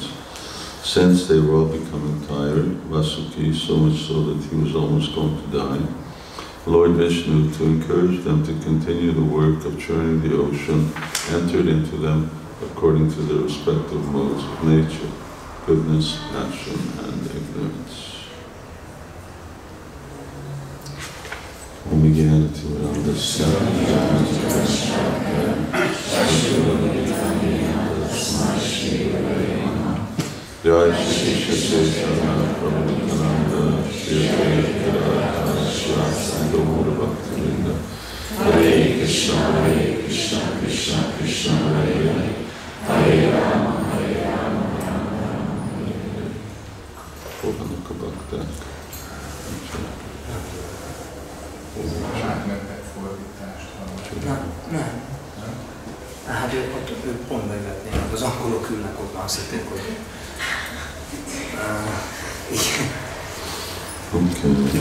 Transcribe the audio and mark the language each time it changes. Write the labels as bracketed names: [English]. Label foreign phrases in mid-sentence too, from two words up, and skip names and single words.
[English] Since they were all becoming tired, Vasuki, so much so that he was almost going to die, Lord Vishnu, to encourage them to continue the work of churning the ocean, entered into them according to their respective modes of nature: goodness, passion, and ignorance. Jai Shri Shri Prabhupada Shri Bhakti-vrinda. Hare Krishna, Krishna Krishna, Hare Hare, Hare Rama, Hare Rama, Rama Rama, Hare Hare. [Hungarian] Fogadnak a bakták. Nem. Hát ő pont megvetné, az angolok ülnek ott, azt hitték, hogy... Igen.